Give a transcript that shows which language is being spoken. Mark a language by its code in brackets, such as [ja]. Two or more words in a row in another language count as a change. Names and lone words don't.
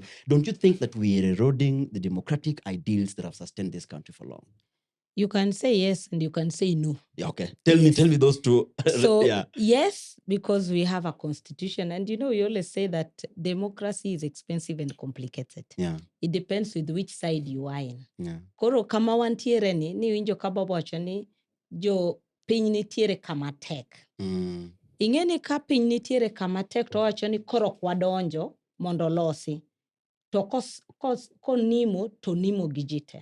[en] Don't you think that we are eroding the democratic ideals that have sustained this country for long? You can say yes and you can say no. Yeah, okay. Tell me those two. So yes, because we have a constitution, and we always say that democracy is expensive and complicated. It depends with which side you are in. [luo] Koro kama wantiere ni winjo kababo wacho ni jo piny nitiere kama tek. Ingeni ka piny nitiere kama tek to wacho ni koro kwadonjo mondo losi. To konimo to nimo gijite.